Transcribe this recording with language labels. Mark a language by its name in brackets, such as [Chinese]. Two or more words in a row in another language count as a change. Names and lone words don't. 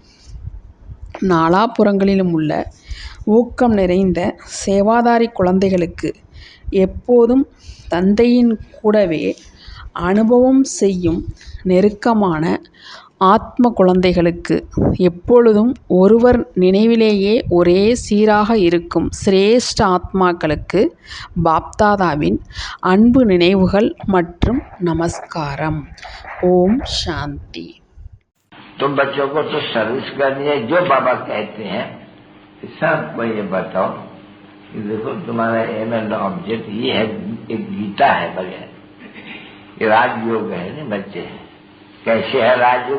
[Tamil] நாலாபுறங்களிலும் உள்ள ஊக்கம் நிறைந்த சேவாதாரி குழந்தைகளுக்கு, எப்போதும் தந்தையின் கூடவே அனுபவம் செய்யும் நெருக்கமான ஆத்ம குழந்தைகளுக்கு, எப்பொழுதும் ஒருவர் நினைவிலேயே ஒரே சீராக இருக்கும் சிரேஷ்ட ஆத்மாக்களுக்கு பாப்தாதாவின் அன்பு நினைவுகள் மற்றும் நமஸ்காரம். ஓம் சாந்தி. [Hindi] तुम बच्चों को तो सर्विस करनी है, जो बाबा कहते हैं सबको ये बताओ कि देखो तुम्हारा [English] aim and object [Hindi] ये है, एक गीता है बगैर, ये राजयोग है नहीं बच्चे। कैसे है राजयोग?